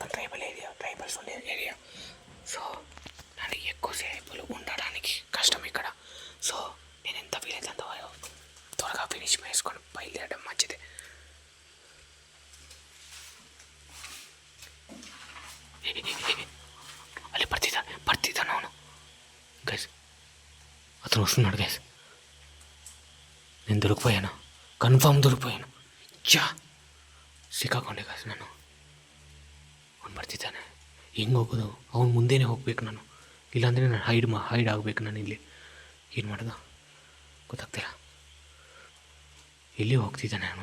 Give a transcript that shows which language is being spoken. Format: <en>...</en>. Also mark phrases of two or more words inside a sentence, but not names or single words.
<te>ట్రైబల్స్ ఉండే ఏరియా. సో నాకు ఎక్కువసేపు ఉండడానికి కష్టం ఇక్కడ. సో నేను ఎంత వీలైతే అంత త్వరగా ఫినిష్ చేసుకొని బయలుదేరడం మంచిది.</te> <kn>ಅಲ್ಲಿ ಬರ್ತಿದ್ದಾನೆ ಅವನು ಗೈಸ್.</kn> <te>అతను వస్తున్నాడు గైస్. నేను దొరికిపోయాను, కన్ఫర్మ్ దొరికిపోయాను.</te> <kn>ಸಿಕ್ಕಾಕೊಂಡೆ ಗೈಸ್ ನಾನು. ಅವ್ನು ಬರ್ತಿದ್ದಾನೆ, ಹೆಂಗೆ ಹೋಗೋದು? ಅವ್ನು ಮುಂದೆನೇ ಹೋಗ್ಬೇಕು ನಾನು, ಇಲ್ಲಾಂದರೆ ನಾನು ಹೈಡ್ ಆಗಬೇಕು ನಾನು ಇಲ್ಲಿ. ಏನು ಮಾಡೋದು ಗೊತ್ತಾಗ್ತಿಲ್ಲ. ಎಲ್ಲಿ ಹೋಗ್ತಿದ್ದಾನೆ ಅವನು?</kn>